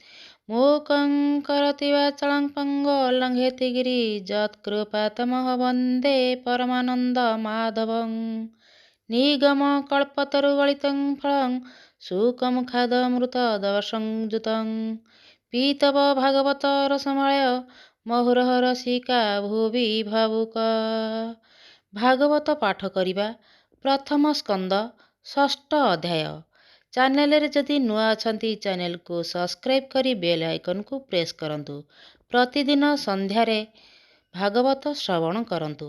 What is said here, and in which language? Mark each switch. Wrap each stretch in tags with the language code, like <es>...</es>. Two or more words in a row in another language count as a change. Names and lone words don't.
<sa>मूकं करोति वाचालं पङ्गुं लङ्घयति गिरिं यत्कृपातमहं वन्दे परमानन्दमाधवं। निगमकल्पतरुगलितं फलं सुखमुखादमृतदवसंयुतं पीतव भागवत रसमय ମହୁରହ ରସିକା ଭୁବି ଭାବୁକ।</sa> <or>ଭାଗବତ ପାଠ କରିବା ପ୍ରଥମ ସ୍କନ୍ଦ ଷଷ୍ଠ ଅଧ୍ୟାୟ। ଚ୍ୟାନେଲରେ ଯଦି ନୂଆ ଅଛନ୍ତି ଚ୍ୟାନେଲକୁ ସବସ୍କ୍ରାଇବ୍ କରି ବେଲ୍ ଆଇକନକୁ ପ୍ରେସ୍ କରନ୍ତୁ। ପ୍ରତିଦିନ ସନ୍ଧ୍ୟାରେ ଭାଗବତ ଶ୍ରବଣ କରନ୍ତୁ।</or>